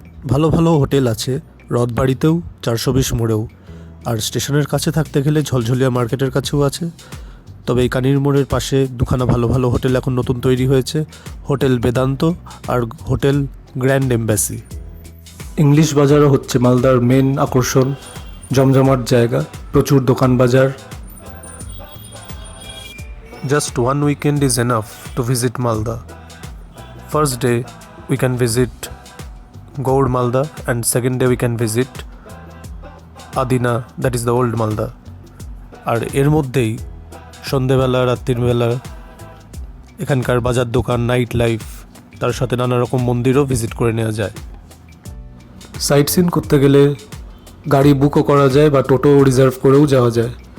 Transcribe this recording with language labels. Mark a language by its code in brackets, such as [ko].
[bn] ভালো ভালো হোটেল আছে রথবাড়িতেও, 420 মোড়েও, আর স্টেশনের কাছে থাকতে গেলে ঝলঝলিয়া মার্কেটের কাছেও আছে। তবে এই কানির মোড়ের পাশে দুখানা ভালো ভালো হোটেল এখন নতুন তৈরি হয়েছে, হোটেল বেদান্ত আর হোটেল গ্র্যান্ড এম্বাসি। ইংলিশ বাজারও হচ্ছে মালদার মেন আকর্ষণ, জমজমাট জায়গা, প্রচুর দোকান বাজার। [en] Just one weekend is enough to visit Malda. First day we can visit Gaur Malda, and second day we can visit Adina, that is the old Malda. [bn] আর এর মধ্যেই সন্ধেবেলা, রাত্রিবেলা এখানকার বাজার দোকান, নাইট লাইফ, তার সাথে নানা রকম মন্দিরও ভিজিট করে নেওয়া যায়। সাইট সিন করতে গেলে গাড়ি বুকও করা যায় বা টোটো রিজার্ভ করেও যাওয়া যায়।